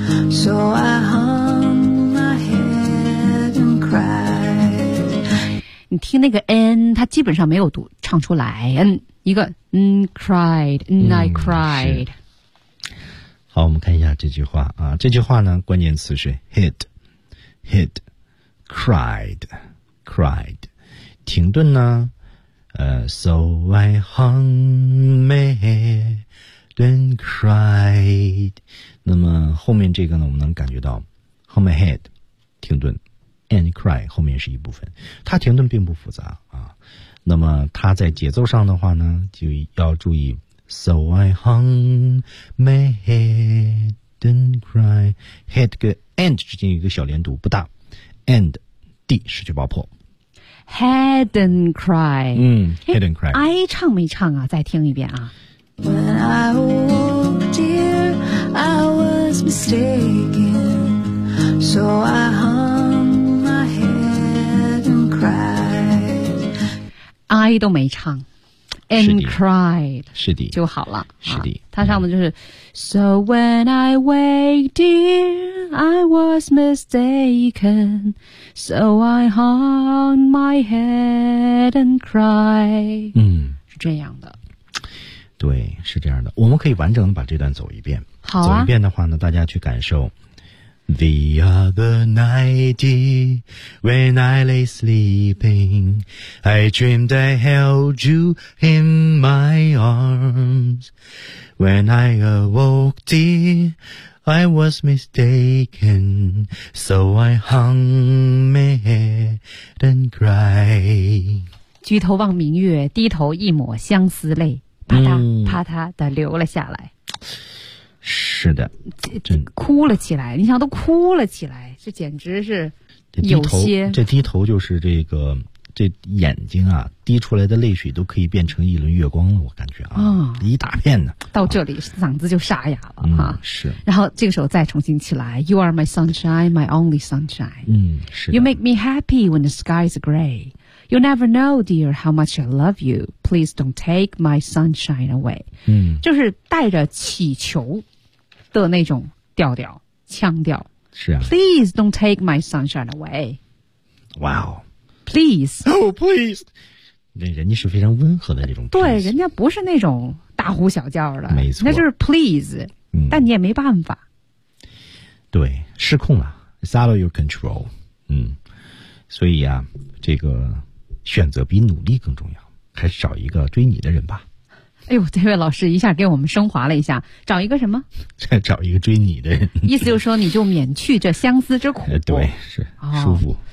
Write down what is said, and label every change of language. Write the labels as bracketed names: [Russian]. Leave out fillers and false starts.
[English] So I hung my head and cried. [Chinese] 你听那个 N， 它基本上没有读唱出来。 [English] N 一个 N cried, N I cried。 [Chinese] 好，我们看一下这句话啊，这句话呢，关键词是 [English] hit, hit, cried, cried。 [Chinese] 停顿呢， [English] So I hung my head and cried。 [Chinese] 那么后面这个呢，我们能感觉到 ， [English] hung my head， [Chinese] 停顿 ， [English] and cry [Chinese] 后面是一部分，它停顿并不复杂啊。那么它在节奏上的话呢，就要注意 ， [English] so I hung my head and cry， [Chinese] head 跟 and 之间有一个小连读，不大 ，and d 失去爆破 [English] ，head and cry， [Chinese] 嗯 [English] ，head and cry， [Chinese] 哀唱没唱啊？再听一遍啊。 [English] When I woke, dear,I was mistaken, so I hung my head and cried. [Chinese] I 都没唱 ， [English] and cried [Chinese] 是的就好了。是的，他、唱的就是 [English] So when I wake, dear, I was mistaken, so I hung my head and cried. [Chinese] 嗯，是这样的。对，是这样的。我们可以完整的把这段走一遍。好啊、走一遍的话呢，大家去感受。 [English] The other night, when I lay sleeping, I dreamed I held you in my arms. When I awoke, dear, I was mistaken, so I hung my head and cried. [Chinese] 举头望明月，低头一抹相思泪，啪嗒啪嗒的流了下来。是的，真哭了起来。你想，都哭了起来，这简直是有些。这低头就是这个，这眼睛啊，滴出来的泪水都可以变成一轮月光了，我感觉啊，一大片呢。到这里、嗓子就沙哑了、是。然后这个时候再重新起来 [English] ，You are my sunshine, my only sunshine。 [Chinese] 嗯，是。 [English] You make me happy when the sky is gray. You never know, dear, how much I love you. Please don't take my sunshine away。 [Chinese] 嗯，就是带着祈求。的那种调调腔调是啊 [English] ，Please don't take my sunshine away. Wow, please, oh please. [Chinese] 那人家是非常温和的那种，对，人家不是那种大呼小叫的，没错，那就是 [English] please、 [Chinese] 但你也没办法，对，失控了 [English] ，it's out of your control. [Chinese] 所以啊，这个选择比努力更重要，还是找一个追你的人吧。哎呦，这位老师一下给我们升华了一下，找一个什么？再找一个追你的人。意思就是说，你就免去这相思之苦。对，是、哦、舒服。